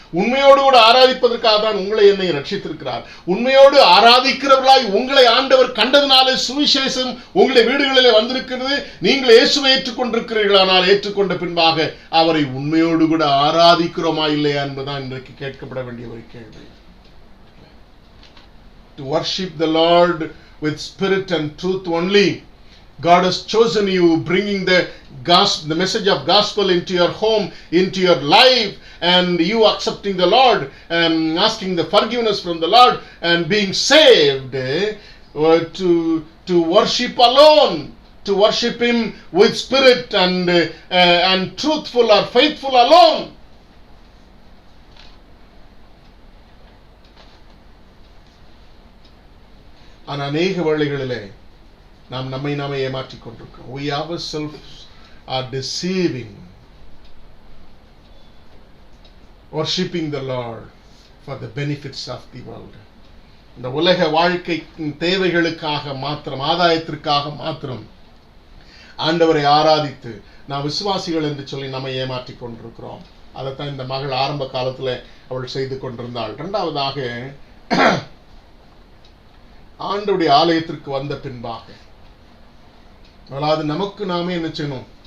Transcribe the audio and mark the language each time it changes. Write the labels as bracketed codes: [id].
[ta] உண்மையோடு கூட ஆராதிப்பதற்காக தான் உங்களை என்னை ரட்சித்திருக்கிறார். உண்மையோடு ஆராதிக்கிறவர்களாய் உங்களை ஆண்டவர் கண்டதினாலே சுவிசேஷம் உங்களுடைய வீடுகளிலே வந்திருக்கிறது. நீங்கள் இயேசுவை ஏற்றுக்கொண்டிருக்கிறீர்களானால் ஏற்றுக்கொண்ட பின்பாக அவரை உண்மையோடு கூட ஆராதிக்கிறோமா இல்லையா என்பதுதான் இன்றைக்கு கேட்கப்பட வேண்டிய ஒரு கேள்வி. [en] To worship the Lord with spirit and truth only. God has chosen you, bringing the message of gospel into your home, into your life, and you accepting the Lord and asking the forgiveness from the Lord and being saved to worship alone, to worship Him with spirit and truthful or faithful alone. [ta] ஆனால் அநேக வேளைகளிலே நாம் நம்மை நாமே ஏமாற்றிக் கொண்டிருக்கிறோம். [en] We ourselves are deceiving, worshipping the Lord for the benefits of the world. [ta] இந்த உலக வாழ்க்கையின் தேவைகளுக்காக மாத்திரம், ஆதாயத்திற்காக மாத்திரம் ஆண்டவரை ஆராதித்து நாம் விசுவாசிகள் என்று சொல்லி நம்மை ஏமாற்றிக் கொண்டிருக்கிறோம். அதைத்தான் இந்த மகள் ஆரம்ப காலத்தில் அவள் செய்து கொண்டிருந்தாள். இரண்டாவதாக, ஆண்டவருடைய ஆலயத்திற்கு வந்த பின்பாக அதாவது நமக்கு நாமே என்ன செய்யணும்?